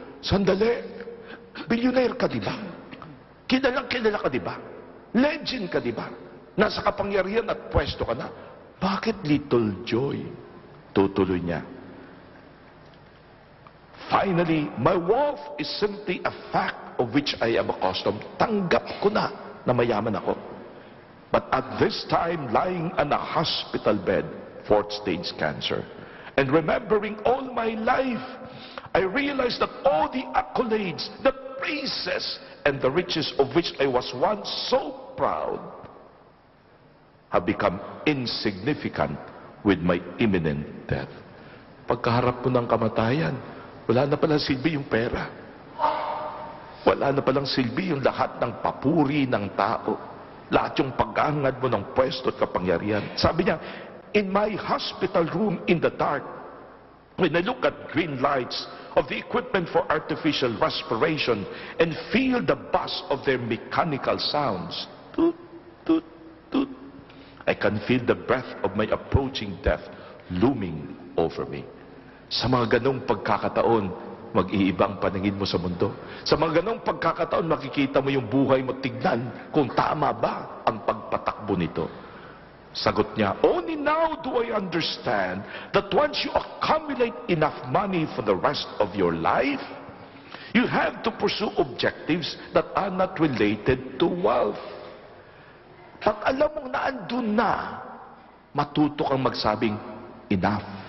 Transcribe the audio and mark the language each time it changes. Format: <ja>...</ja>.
<tl>Sandali, billionaire ka, di ba? Kilala ka, di ba? Legend ka, di ba? Nasa kapangyarihan at pwesto ka na. Bakit</tl> <en>little joy?</en> <tl>Tutuloy niya.</tl> <en>Finally, my wealth is simply a fact of which I am accustomed.</en> <tl>Tanggap ko na mayaman ako.</tl> <en>But at this time, lying on a hospital bed, 4th stage cancer, and remembering all my life, I realized that all the accolades, the praises, and the riches of which I was once so proud have become insignificant with my imminent death.</en> <tl>Pagkaharap mo ng kamatayan, wala na palang silbi yung pera. Wala na palang silbi yung lahat ng papuri ng tao. Lahat yung pag-aangad mo ng pwesto at kapangyarihan. Sabi niya,</tl> <en>in my hospital room in the dark, when I look at green lights of the equipment for artificial respiration and feel the buzz of their mechanical sounds, toot, toot, toot, I can feel the breath of my approaching death looming over me.</en> <tl>Sa mga ganong pagkakataon, mag-iibang paningin mo sa mundo. Sa mga ganong pagkakataon, makikita mo yung buhay mo, tignan kung tama ba ang pagpatakbo nito. Sagot niya,</tl> <en>only now do I understand that once you accumulate enough money for the rest of your life, you have to pursue objectives that are not related to wealth.</en> <tl>Pag alam mong naandun na, matuto kang magsabing, enough.</tl>